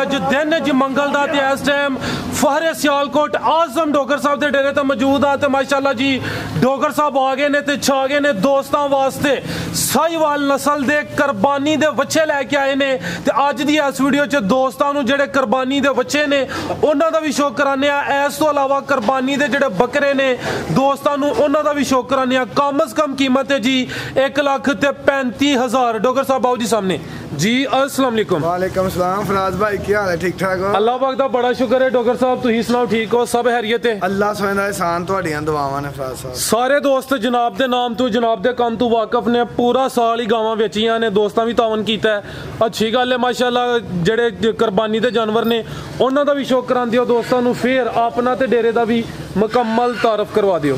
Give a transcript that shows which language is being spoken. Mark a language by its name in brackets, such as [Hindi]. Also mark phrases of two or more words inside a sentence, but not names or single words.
[Punjabi] اج دن جے منگل دا تے اس ٹائم فہرے سیالکوٹ اعظم ڈوگر صاحب دے ڈیرے تے موجود آں تے ماشاءاللہ جی ڈوگر صاحب آ گئے نے تے چھا گئے نے دوستاں واسطے ساہیوال نسل دے قربانی دے بچے لیکے آئے نے تے اج دی اس ویڈیو چ دوستاں نوں جیہڑے قربانی دے بچے نے اوہناں دا بھی شوق کرانے آں. اس توں علاوہ قربانی دے جیہڑے بکرے نے دوستاں نوں اوہناں دا بھی شوق کرانے آں. کم از کم قیمت ہے جی 1,35,000. ڈوگر صاحب آؤ جی سامنے جی۔ السلام علیکم. وعلیکم سلام فراز بھائی کی حال ہے؟ ٹھیک ٹھاک ہو? اللہ پاک دا بڑا شکر ہے۔ ڈوگر صاحب تسیں سناؤ ٹھیک ہو? سب خیریت ہے? اللہ سوہنے دا احسان تہاڈیاں دعاواں نے فراز صاحب. سارے دوست جناب دے نام توں جناب دے کم توں واقف نے پورا سال ہی گاواں ویچیاں نے دوستاں بھی تعاون کیتا ہے. اچھی گل ہے ماشاءاللہ جیہڑے قربانی دے جانور نے اوہناں دا بھی شوق کراندے ہو دوستاں نوں. فیر اپنا تے ڈیرے دا بھی مکمل تعارف کروا دیو.